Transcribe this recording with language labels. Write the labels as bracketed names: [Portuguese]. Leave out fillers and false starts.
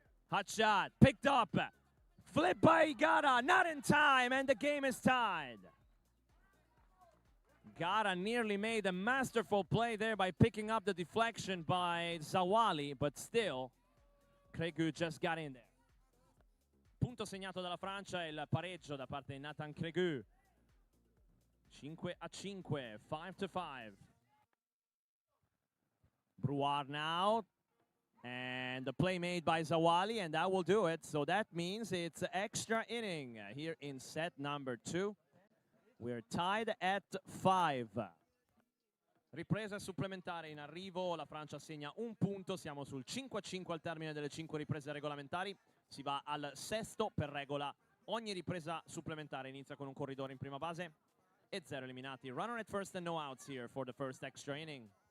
[English] Hot shot, picked up. Flip by Gara, not in time, and the game is tied. Gara nearly made a masterful play there by picking up the deflection by Zawali, but still, Cregu just got in there. [Italian] Punto segnato dalla Francia, il pareggio da parte di Nathan Cregu. 5-5, 5-5. [English] Brouard now, and the play made by Zawali, and that will do it. So that means it's extra inning here in set number 2. We're tied at 5. [Italian] Ripresa supplementare in arrivo, la Francia segna 1 punto, siamo sul 5-5 al termine delle 5 riprese regolamentari. Si va al sesto per regola. Ogni ripresa supplementare inizia con un corridore in prima base e 0 eliminati. [English] Runner at first and no outs here for the first extra inning.